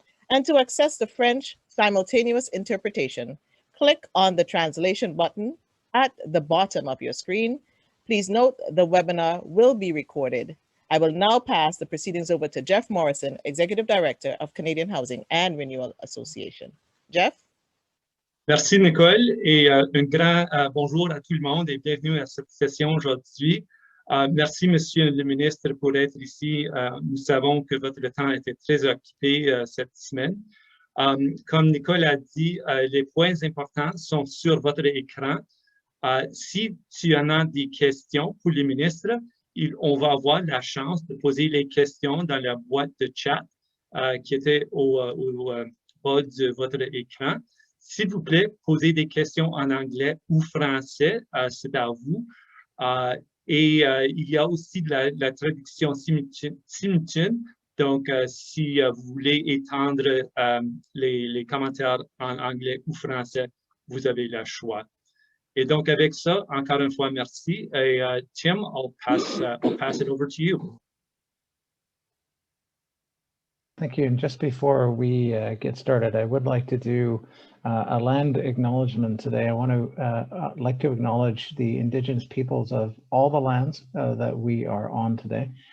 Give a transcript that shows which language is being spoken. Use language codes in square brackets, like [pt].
[en] And to access the French simultaneous interpretation, click on the translation button at the bottom of your screen. Please note the webinar will be recorded. I will now pass the proceedings over to Jeff Morrison, Executive Director of Canadian Housing and Renewal Association. Jeff? [fr] Merci Nicole et un grand bonjour à tout le monde et bienvenue à cette session aujourd'hui. Merci Monsieur le Ministre pour être ici. Nous savons que votre temps était très occupé cette semaine. Comme Nicole a dit, les points importants sont sur votre écran. Si tu en as des questions pour les ministres, on va avoir la chance de poser les questions dans la boîte de chat qui était au bas de votre écran. S'il vous plaît, posez des questions en anglais ou français, c'est à vous. Il y a aussi de la traduction simultanée. Donc, si vous voulez étendre les commentaires en anglais ou français, vous avez le choix. Et donc, avec ça, encore une fois, merci. Et [en] Tim, I'll pass it over to you. Thank you. And just before we get started, I would like to do a land acknowledgement today. I want to like to acknowledge the Indigenous peoples of all the lands that we are on today.